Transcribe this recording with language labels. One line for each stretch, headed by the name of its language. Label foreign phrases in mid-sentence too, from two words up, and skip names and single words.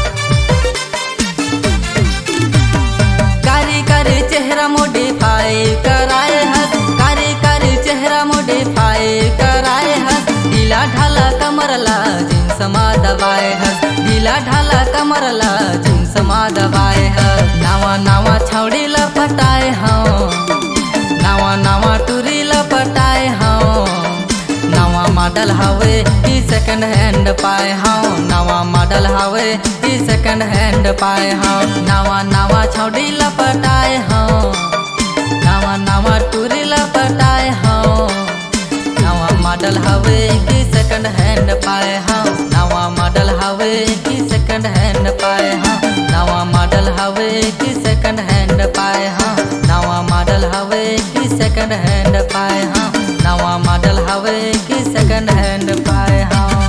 Chhattisgarhi: कारी कारी चेहरा मोडिफाई कराए हस, कारी कारी चेहरा मोडिफाई कराए हस, ढीला ढाला कमरला जिन्स मा दबाए हस, ढीला ढाला कमरला जिन्स मा दबाए हस। नावा नावा छौड़ी लपटाए हूँ, नावा नावा टूरी लपटाए हूँ, नवा मॉडल हवे कि
English: second hand
Chhattisgarhi: पाए हूँ, नवा मॉडल हवे कि
English: second hand
Chhattisgarhi: पाए हूँ। नवा नवा छौड़ी लपटाए हूँ, नवा नवा टूरी लपटाए हूँ, नवा मॉडल हवे कि
English: second hand
Chhattisgarhi: पाए हूँ, नवा मॉडल हवे कि
English: second hand
Chhattisgarhi: पाए हूँ, नवा मॉडल हवे कि
English: second hand
Chhattisgarhi: पाए हूँ, नवा मॉडल हवे कि
English: second hand
Chhattisgarhi: पाए हूँ, नवा मॉडल हवे कि
English: second hand
Chhattisgarhi: पाए हूँ।